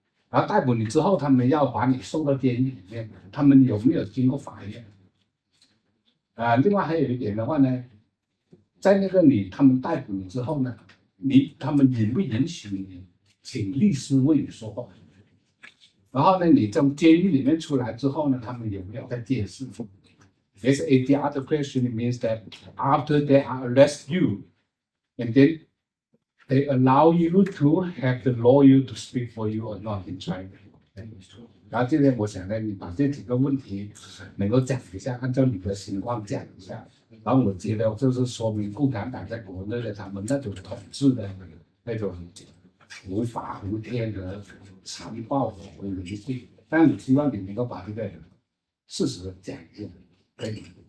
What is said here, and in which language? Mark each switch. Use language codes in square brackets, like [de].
[zh] 然后逮捕你之后，他们要把你送到监狱里面，他们有没有经过法院？另外还有一点的话呢。在那个他们逮捕你之后呢，他们允不允许你请律师为你说话？然后呢，你从监狱里面出来之后呢，他们有没有在监视？ [en] There's the other question means that after they arrest you, and then they allow you to have the lawyer to speak for you or not in China. [zh] 然后今天我想呢，你把这几个问题能够讲一下，按照你的情况讲一下。然后我觉得就是说明共产党在国内的他们那种统治的那种无法无天的残暴和迷信，但我希望你能够把这个事实讲一下，可以？